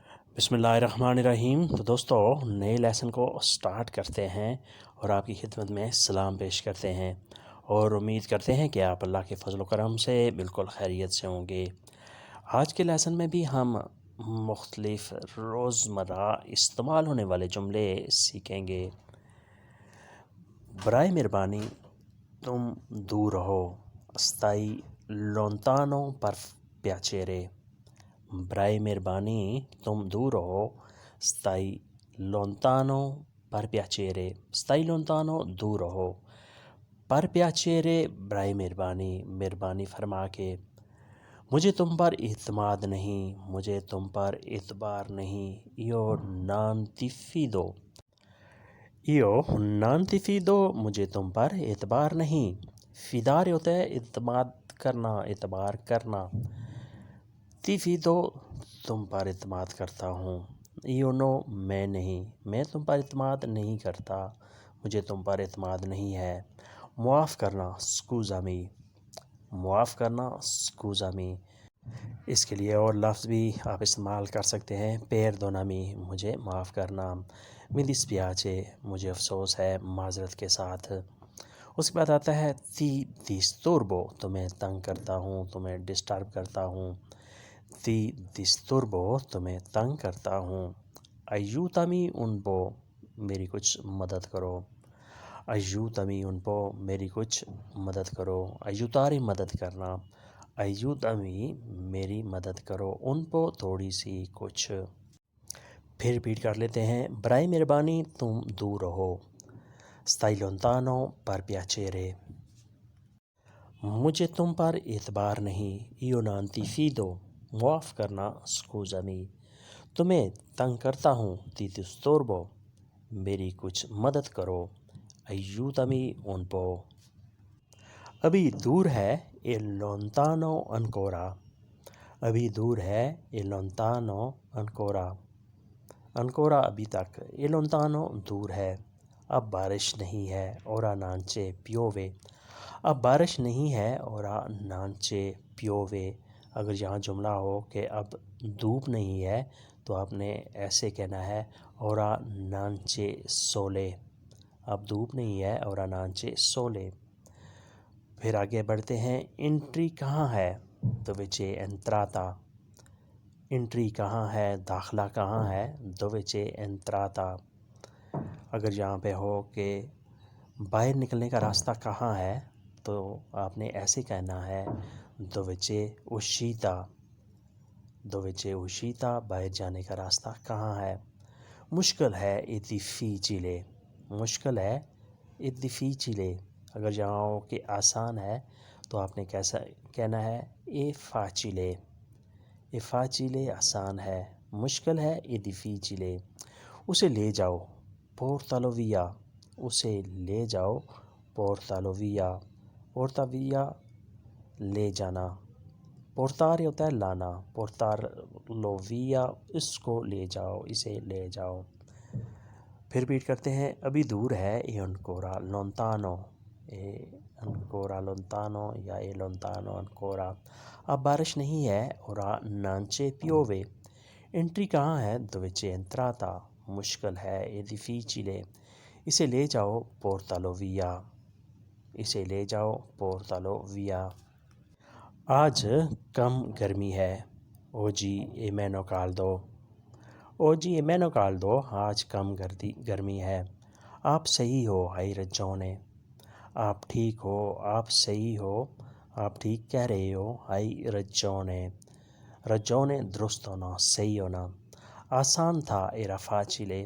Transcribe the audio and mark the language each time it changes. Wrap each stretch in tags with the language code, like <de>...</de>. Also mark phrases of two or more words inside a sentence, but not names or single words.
<ur>بسم اللہ الرحمن الرحیم۔ تو دوستو نئے لیسن کو سٹارٹ کرتے ہیں اور آپ کی خدمت میں سلام پیش کرتے ہیں اور امید کرتے ہیں کہ آپ اللہ کے فضل و کرم سے بالکل خیریت سے ہوں گے۔ آج کے لیسن میں بھی ہم مختلف روزمرہ استعمال ہونے والے جملے سیکھیں گے۔ برائے مہربانی تم دور رہو،</ur> <it>stai lontano per piacere۔</it> <ur>برائے مہربانی تم دور رہو،</ur> <it>stai lontano per piacere۔ stai lontano</it> <ur>دور رہو،</ur> <it>per piacere</it> <ur>برائے مہربانی فرما کے۔ مجھے تم پر اعتماد نہیں، مجھے تم پر اعتبار نہیں۔</ur> <it>io non ti fido۔ io non ti fido</it> <ur>مجھے تم پر اعتبار نہیں۔ fidare ہوتا ہے اعتماد کرنا، اعتبار کرنا۔</ur> <it>ti fido</it> <ur>تم پر اعتماد کرتا ہوں۔</ur> <it>io no</it> <ur>میں نہیں، میں تم پر اعتماد نہیں کرتا، مجھے تم پر اعتماد نہیں ہے۔ معاف کرنا scusami۔ معاف کرنا scusami۔ اس کے لیے اور لفظ بھی آپ استعمال کر سکتے ہیں۔ perdonami مجھے معاف کرنا۔</ur> <it>mi dispiace</it> <ur>مجھے افسوس ہے، معذرت کے ساتھ۔ اس کے بعد آتا ہے</ur> <it>ti disturbo</it> <ur>تمہیں تنگ کرتا ہوں، تمہیں ڈسٹرب کرتا ہوں۔</ur> <it>ti disturbo</it> <ur>تمہیں تنگ کرتا ہوں۔</ur> <it>aiutami un po</it> <ur>میری کچھ مدد کرو۔</ur> <it>aiutami un po</it> <ur>میری کچھ مدد کرو۔ aiutare مدد کرنا۔ aiutami میری مدد کرو،</ur> <it>un po</it> <ur>تھوڑی سی کچھ۔ پھر ریپیٹ کر لیتے ہیں۔ برائے مہربانی تم دور رہو،</ur> <it>stai lontano per piacere۔</it> <ur>مجھے تم پر اعتبار نہیں،</ur> <it>io non ti fido۔</it> <ur>معاف کرنا scusami۔ تمہیں تنگ کرتا ہوں،</ur> <it>ti disturbo</it> <ur>میری کچھ مدد کرو،</ur> <it>aiutami un po۔</it> <ur>ابھی دور ہے</ur> <it>è lontano ancora۔</it> <ur>ابھی دور ہے</ur> <it>è lontano ancora۔</it> <ur>ancora ابھی تک،</ur> <it>è lontano</it> <ur>دور ہے۔ اب بارش نہیں ہے،</ur> <it>ora non c'è piove۔</it> <ur>اب بارش نہیں ہے،</ur> <it>ora non c'è piove۔</it> <ur>اگر یہاں جملہ ہو کہ اب دھوپ نہیں ہے تو آپ نے ایسے کہنا ہے</ur> <it>ora non c'è sole۔</it> <ur>اب دھوپ نہیں ہے،</ur> <it>ora non c'è sole۔</it> <ur>پھر آگے بڑھتے ہیں۔ انٹری کہاں ہے؟</ur> <it>dove c'è entrata۔</it> <ur>انٹری کہاں ہے؟ داخلہ کہاں ہے؟</ur> <it>dove c'è entrata۔</it> <ur>اگر یہاں پہ ہو کہ باہر نکلنے کا راستہ کہاں ہے تو آپ نے ایسے کہنا ہے</ur> <it>dove c'è uscita۔ dove c'è uscita</it> <ur>باہر جانے کا راستہ کہاں ہے؟ مشکل ہے</ur> <it>è difficile۔</it> <ur>مشکل ہے</ur> <it>è difficile۔</it> <ur>اگر یہاں ہو کہ آسان ہے تو آپ نے کیسا کہنا ہے</ur> <it>è facile۔ è facile</it> <ur>آسان ہے، مشکل ہے</ur> <it>è difficile۔</it> <ur>اسے لے جاؤ</ur> <it>portalo via۔</it> <ur>اسے لے جاؤ</ur> <it>portalo via۔ porta via</it> <ur>لے جانا۔ portare ہوتا ہے لانا،</ur> <it>portarlo via</it> <ur>اس کو لے جاؤ، اسے لے جاؤ۔ پھر ریپیٹ کرتے ہیں۔ ابھی دور ہے</ur> <it>è ancora lontano۔ è ancora lontano یا è lontano ancora۔</it> <ur>اب بارش نہیں ہے،</ur> <it>ora non c'è piove۔</it> <ur>انٹری کہاں ہے؟</ur> <it>dove c'è entrata۔</it> <ur>مشکل ہے</ur> <it>è difficile۔</it> <ur>اسے لے جاؤ</ur> <it>portalo via۔</it> <ur>اسے لے جاؤ</ur> <it>portalo via۔</it> <ur>آج کم گرمی ہے،</ur> <it>oggi è meno caldo۔ oggi è meno caldo</it> <ur>آج کم گرمی ہے۔ آپ صحیح ہو</ur> <it>hai ragione۔</it> <ur>آپ ٹھیک ہو، آپ صحیح ہو، آپ ٹھیک کہہ رہے ہو</ur> <it>hai ragione۔</it> <ur>ragione درست ہونا، صحیح ہونا۔ آسان تھا</ur> <it>era facile۔</it>